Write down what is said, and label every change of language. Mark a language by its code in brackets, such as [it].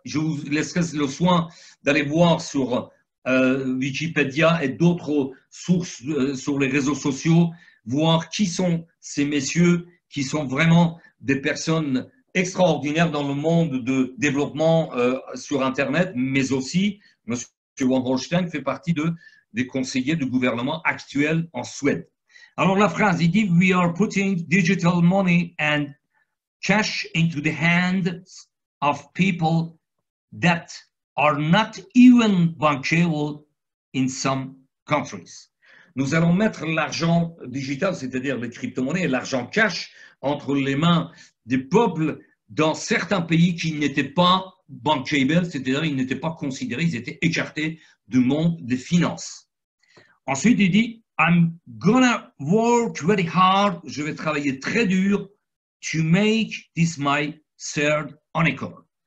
[fr] Je vous laisserai le soin d'aller voir sur Wikipédia et d'autres sources sur les réseaux sociaux, voir qui sont ces messieurs qui sont vraiment des personnes extraordinaires dans le monde de développement sur Internet, mais aussi M. Von Holstein fait partie des conseillers du gouvernement actuel en Suède. Alors la phrase, il dit, [en] we are putting digital money and cash into the hands of people that are not even bankable in some countries. [fr] Nous allons mettre l'argent digital, c'est-à-dire les crypto-monnaies et l'argent cash, entre les mains des peuples dans certains pays qui n'étaient pas bankable, c'est-à-dire ils n'étaient pas considérés, ils étaient écartés du monde des finances. Ensuite, il dit, [en] I'm gonna work very hard, [fr] je vais travailler très dur [en] to make this my third unicorn.